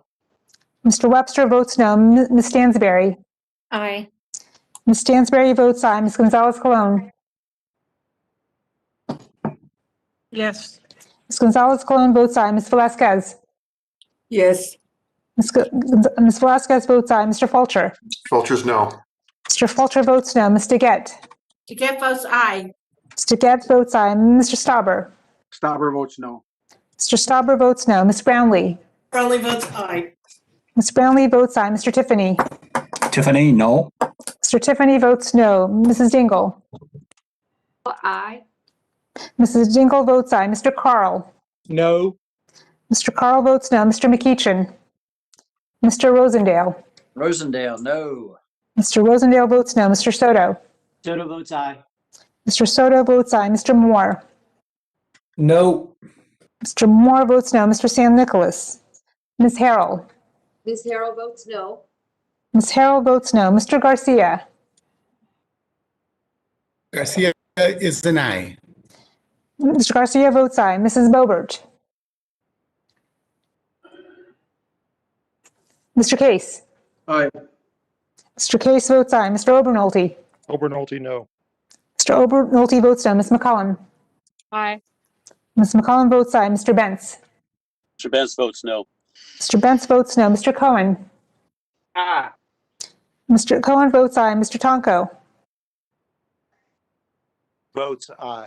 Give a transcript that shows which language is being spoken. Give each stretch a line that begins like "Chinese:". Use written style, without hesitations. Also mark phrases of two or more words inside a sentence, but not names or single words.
English: Mr. Webster votes no. Ms. Stansberry. Aye. Ms. Stansberry votes aye. Ms. Gonzalez Colon. Yes. Ms. Gonzalez Colon votes aye. Ms. Velasquez. Yes. Ms. Velasquez votes aye. Mr. Fulcher. Fulcher's no. Mr. Fulcher votes no. Ms. DeGette. Taket votes aye. Ms. DeGette votes aye. Mr. Stauber. Stauber votes no. Mr. Stauber votes no. Ms. Brownlee. Brownlee votes aye. Ms. Brownlee votes aye. Mr. Tiffany. Tiffany, no. Mr. Tiffany votes no. Mrs. Dingle. Aye. Mrs. Dingle votes aye. Mr. Carl. No. Mr. Carl votes no. Mr. McEachin. Mr. Rosendale. Rosendale, no. Mr. Rosendale votes no. Mr. Soto. Soto votes aye. Mr. Soto votes aye. Mr. Moore. No. Mr. Moore votes no. Mr. San Nicholas. Ms. Harrell. Ms. Harrell votes no. Ms. Harrell votes no. Mr. Garcia. Garcia is an aye. Mr. Garcia votes aye. Mrs. Boebert. Mr. Case. Aye. Mr. Case votes aye. Mr. Obernolte. Obernolte, no. Mr. Obernolte votes no. Ms. McCollum. Aye. Ms. McCollum votes aye. Mr. Bentz. Mr. Benz votes no. Mr. Bentz votes no. Mr. Cohen. Ah. Mr. Cohen votes aye. Mr. Tonko. Votes aye.